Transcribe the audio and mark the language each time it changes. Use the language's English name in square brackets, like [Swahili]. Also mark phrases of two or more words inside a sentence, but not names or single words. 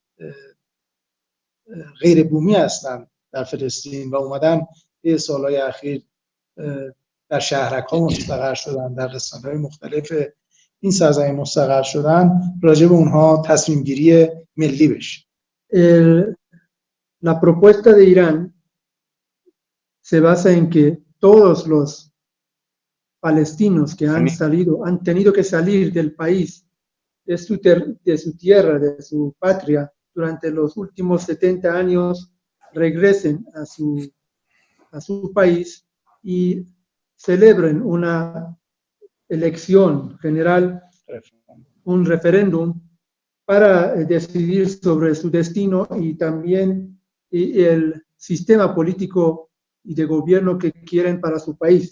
[Persian] غیر بومی هستن در فلسطین و اومدن یه سالهای اخیر در شهرک‌ها مستقر شدن، در قسمت‌های مختلف این سرزمین مستقر شدن، راجع به اونها تصمیم گیری ملی بشه. [Spanish] La propuesta de Irán se basa en que todos los palestinos que han tenido que salir del país, de su tierra, de su patria, durante los últimos 70 años, regresen a su país y celebren una elección general, un referéndum, para decidir sobre su destino y también el sistema político y de gobierno que quieren para su país.